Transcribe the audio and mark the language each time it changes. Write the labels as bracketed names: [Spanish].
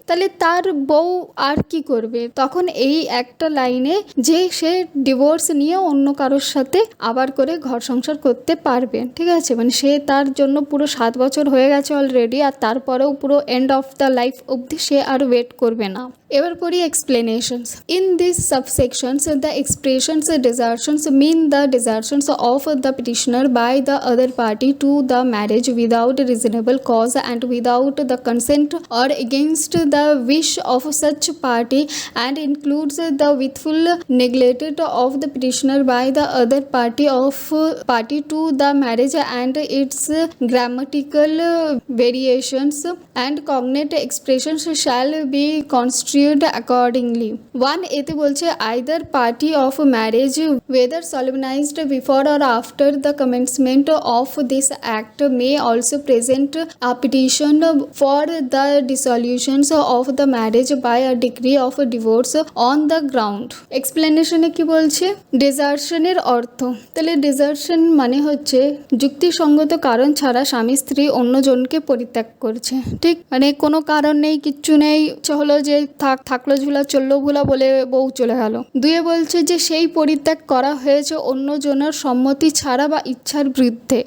[Bangla] তাহলে তার বউ আর কি করবে তখন? এই একটা লাইনে যে সে ডিভোর্স নিয়ে অন্য কারোর সাথে আবার করে ঘর সংসার করতে পারবে। ঠিক আছে, মানে সে তার জন্য পুরো 7 বছর হয়ে গেছে অলরেডি, আর তারপরেও পুরো [English] end of the life [Bangla] অবধি সে আর ওয়েট করবে না। এবার পড়ি explanations. [English] In this subsections the expressions desertions mean the desertions of the petitioner by the other party to the marriage without reasonable cause and without the consent or against the wish of such party, and includes the willful neglect of the petitioner by the other party to the marriage and its grammatical variations and cognate expressions shall be construed accordingly. [Bangla] 1 এতে বলছে [English] either party of marriage whether solemnized before or after the commencement of this act may also present a petition for the dissolution of the marriage by a decree of divorce on the ground. [Bangla] এক্সপ্লেনেশনে কি বলছে? ডিজার্শনের অর্থ, তাহলে ডিজার্শন মানে হচ্ছে যুক্তিসঙ্গত কারণ ছাড়া স্বামী স্ত্রী অন্যজনকে পরিত্যাগ করছে। ঠিক, মানে কোনো কারণ নেই, কিচ্ছু নেই, হলো যে থাকলো ঝুলা চললো ভুলা বলে বউ চলে গেল। 2 বলছে যে সেই পরিত্যাগ করা হয়েছে অন্যজনের সম্মতি ছাড়া বা ইচ্ছার বিরুদ্ধে।